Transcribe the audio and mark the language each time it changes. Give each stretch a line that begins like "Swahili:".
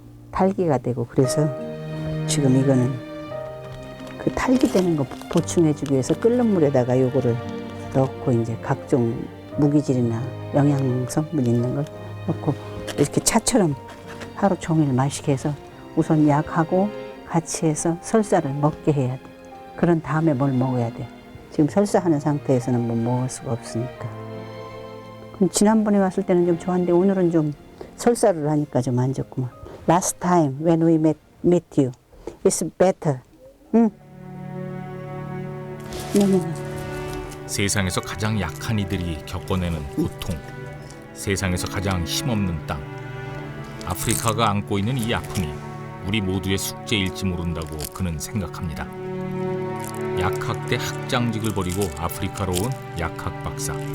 Korean: 탈기가 되고 그래서 지금 이거는 그 탈기되는 거 보충해주기 위해서 끓는 물에다가 요거를 넣고 이제 각종 무기질이나 영양 성분 있는 걸 넣고 이렇게 차처럼 하루 종일 마시게 해서 우선 약하고 같이 해서 설사를 먹게 해야 돼. 그런 다음에 뭘 먹어야 돼. 지금 설사하는 상태에서는 뭐 먹을 수가 없으니까. 그럼 지난번에 왔을 때는 좀 좋았는데 오늘은 좀 설사를 하니까 좀 안 좋구만.
English: Last time when we met you, it's better. 응?
Korean: 세상에서 가장 약한 이들이 겪어내는 고통, 세상에서 가장 힘없는 땅. 아프리카가 안고 있는 이 아픔이 우리 모두의 숙제일지 모른다고 그는 생각합니다. 약학대 학장직을 버리고 아프리카로 온 약학 박사.